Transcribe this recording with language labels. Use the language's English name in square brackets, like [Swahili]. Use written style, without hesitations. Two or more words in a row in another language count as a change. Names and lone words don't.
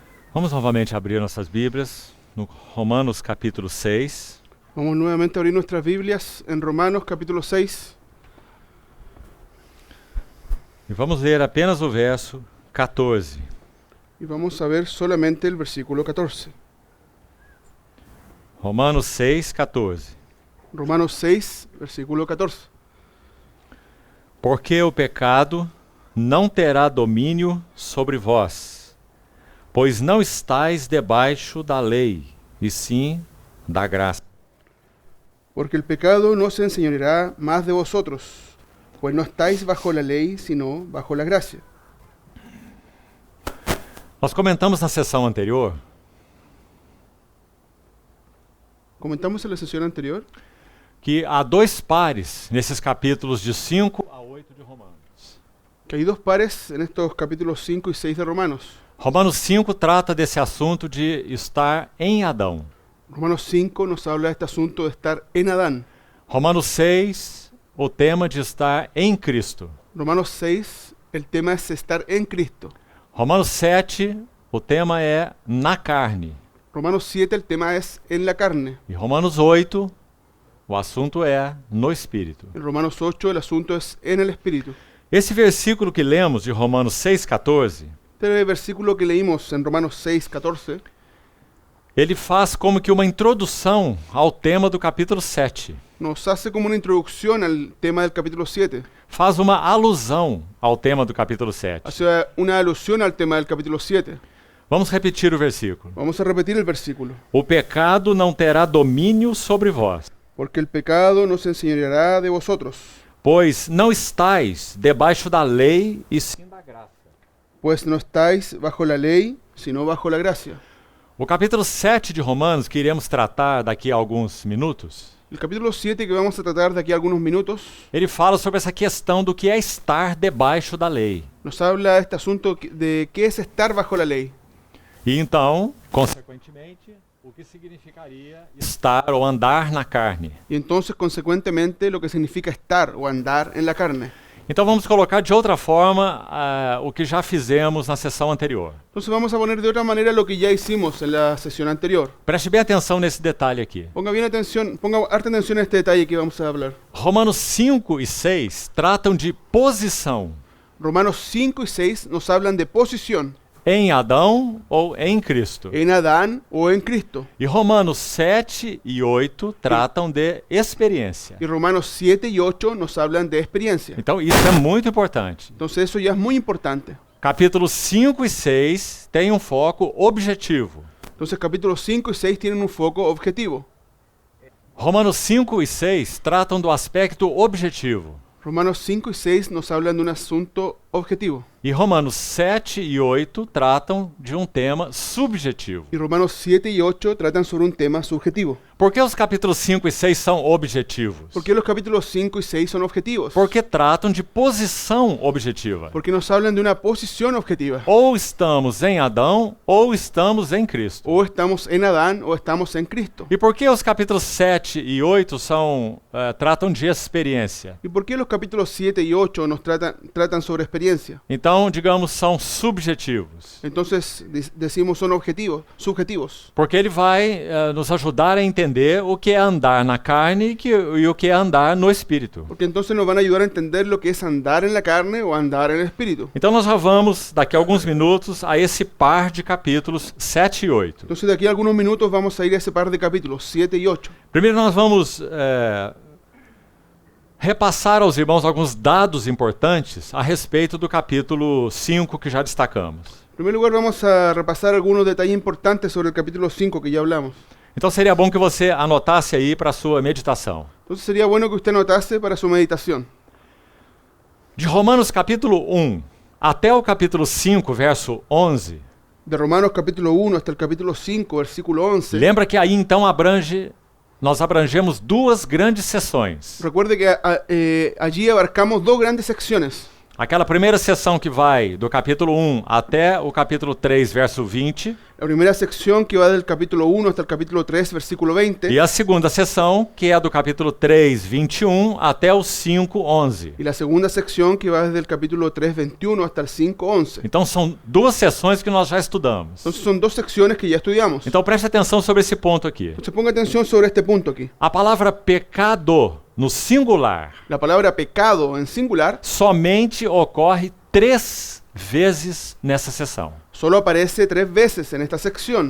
[Portuguese] Vamos novamente abrir nossas Bíblias no Romanos capítulo 6. [Spanish] Vamos nuevamente a abrir nuestras Biblias en Romanos capítulo 6 [Portuguese] E vamos ler apenas o verso 14. [Spanish] y vamos a ver solamente el versículo 14. [Portuguese] Romanos 6, 14. [Spanish] Romanos 6, versículo 14. [Portuguese] Porque o pecado não terá domínio sobre vós, pois não estáis debaixo da lei, e sim da graça. [Spanish] Porque el pecado no se enseñoreará más de vosotros, pues no estáis bajo la ley, sino bajo la gracia. [Portuguese] Nós comentamos na sessão anterior [Spanish] Comentamos en la sesión anterior [Portuguese] que há dois pares nesses capítulos de 5 a 8 de Romanos. [Spanish] que hay dos pares en estos capítulos 5 y 6 de Romanos. [Portuguese] Romanos 5 trata desse assunto de estar em Adão. [Spanish] Romanos 5 nos habla de este asunto de estar en Adán. [Portuguese] Romanos 6, o tema de estar em Cristo. [Spanish] Romanos 6, el tema es estar en Cristo. [Portuguese] Romanos 7, o tema é na carne. [Spanish] Romanos 7, el tema es en la carne. [Portuguese] E Romanos 8, o assunto é no Espírito. [Spanish] En Romanos 8, el asunto es en el Espíritu. [Portuguese] Esse versículo que lemos de Romanos 6, 14, [Spanish] Este versículo que leímos en Romanos 6, 14, [Portuguese] ele faz como que uma introdução ao tema do capítulo 7. [Spanish] nos hace como una introducción al tema del capítulo 7. [Portuguese] Faz uma alusão ao tema do capítulo 7. [Spanish] Hace una alusión al tema del capítulo 7. [Portuguese] Vamos repetir o versículo. [Spanish] Vamos a repetir el versículo. [Portuguese] O pecado não terá domínio sobre vós, [Spanish] Porque el pecado no se enseñoreará de vosotros, [Portuguese] pois não estáis debaixo da lei e sim da graça. [Spanish] pues no estáis bajo la ley, sino bajo la gracia. [Portuguese] O capítulo 7 de Romanos, que iremos tratar daqui a alguns minutos, [Spanish] El capítulo 7 que vamos a tratar de aquí a algunos minutos [Portuguese] ele fala sobre essa questão do que é estar debaixo da lei. [Spanish] nos habla de este asunto de qué es estar bajo la ley. [Portuguese] E então, consequentemente, o que significaria estar ou andar na carne. [Spanish] Y entonces, consecuentemente, lo que significa estar o andar en la carne. [Portuguese] Então vamos colocar de outra forma o que já fizemos na sessão anterior. [Spanish] Entonces vamos a poner de otra manera lo que ya hicimos en la sesión anterior. [Portuguese] Preste bem atenção nesse detalhe aqui. [Spanish] Ponga bien atención, ponga harta atención a este detalle que vamos a hablar. [Portuguese] Romanos 5 e 6 tratam de posição [Spanish] Romanos 5 y 6 nos hablan de posición [Portuguese] em Adão ou em Cristo. [Spanish] en Adán o en Cristo. [Portuguese] E Romanos 7 e 8 tratam de experiência. [Spanish] Y Romanos 7 y 8 nos hablan de experiencia. [Portuguese] Então isso é muito importante. [Spanish] Entonces eso ya es muy importante. [Portuguese] Capítulos 5 e 6 têm um foco objetivo. [Spanish] Entonces capítulos 5 y 6 tienen un foco objetivo. [Portuguese] Romanos 5 e 6 tratam do aspecto objetivo. [Spanish] Romanos 5 y 6 nos hablan de un asunto objetivo. [Portuguese] E Romanos 7 e 8 tratam de um tema subjetivo. [Spanish] Y Romanos 7 y 8 tratan sobre un tema subjetivo. [Portuguese] Por que os capítulos 5 e 6 são objetivos? [Spanish] ¿Por qué los capítulos 5 y 6 son objetivos? [Portuguese] Porque tratam de posição objetiva. [Spanish] Porque nos hablan de una posición objetiva. [Portuguese] Ou estamos em Adão ou estamos em Cristo. [Spanish] O estamos en Adán o estamos en Cristo. [Portuguese] E por que os capítulos 7 e 8 tratam de experiência? [Spanish] ¿Y por qué los capítulos 7 y 8 nos tratan sobre experiencia? [Portuguese] Então, digamos, são subjetivos. [Spanish] Entonces decimos son subjetivos. [Portuguese] Porque ele vai nos ajudar a entender o que é andar na carne e o que é andar no Espírito. [Spanish] Porque entonces nos van a ayudar a entender lo que es andar en la carne o andar en el Espíritu. [Portuguese] Então nós já vamos, daqui a alguns minutos, a esse par de capítulos 7 e 8. [Spanish] Entonces de aquí a algunos minutos vamos a ir a ese par de capítulos, 7 y 8. [Portuguese] Primeiro nós vamos repassar aos irmãos alguns dados importantes a respeito do capítulo 5 que já destacamos. [Spanish] En primer lugar vamos a repasar algunos detalles importantes sobre el capítulo 5 que ya hablamos. [Portuguese] Então seria bom que você anotasse aí para a sua meditação. [Spanish] Entonces sería bueno que usted anotase para su meditación. [Portuguese] De Romanos capítulo 1 até o capítulo 5, verso 11, [Spanish] De Romanos capítulo 1 hasta el capítulo 5, versículo 11. [Portuguese] lembra que aí então nós abrangemos duas grandes seções. [Spanish] Recuerde que allí abarcamos dos grandes secciones. [Portuguese] Aquela primeira seção que vai do capítulo 1 até o capítulo 3, verso 20, [Spanish] La primera sección que va del capítulo 1 hasta el capítulo 3, versículo 20. [Portuguese] E a segunda seção, que é do capítulo 3, 21 até o 5, 11. [Spanish] Y la segunda sección que va desde el capítulo 3, 21 hasta el 5, 11. [Portuguese] Então são duas sessões que nós já estudamos. [Spanish] Entonces son dos secciones que ya estudiamos. [Portuguese] Então preste atenção sobre esse ponto aqui. [Spanish] Entonces ponga atención sobre este punto aquí. [Portuguese] A palavra pecado no singular [Spanish] La palabra pecado en singular [Portuguese] somente ocorre 3 vezes nessa sessão. [Spanish] solo aparece 3 veces en esta sección.